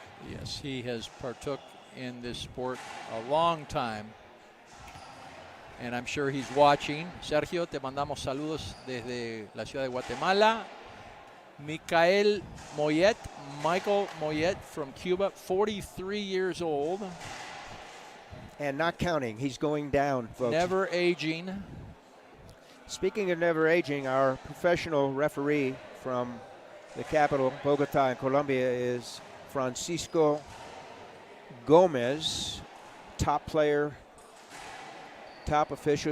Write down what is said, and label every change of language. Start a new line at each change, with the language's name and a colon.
English: Yes, he has partook in this sport a long time, and I'm sure he's watching.
Spanish: Sergio, te mandamos saludos desde la ciudad de Guatemala.
English: Michael Moyet from Cuba, 43 years old. And not counting, he's going down, folks. Never aging. Speaking of never aging, our professional referee from the capital, Bogota, in Colombia, is Francisco Gomez, top player, top official.